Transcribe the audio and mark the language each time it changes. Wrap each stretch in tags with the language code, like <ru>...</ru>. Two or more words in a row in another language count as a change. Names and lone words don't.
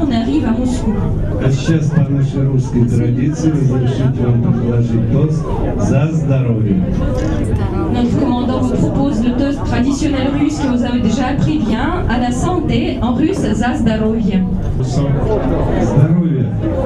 <fr>On arrive à Moscou.</fr> <ru>А сейчас по нашей русской традиции разрешите вам предложить тост за здоровье.</ru> <fr>Notre commandant vous propose le toast traditionnel russe que vous avez déjà appris bien, à la santé, en russe</fr> <ru>«За здоровье». Здоровье!</ru>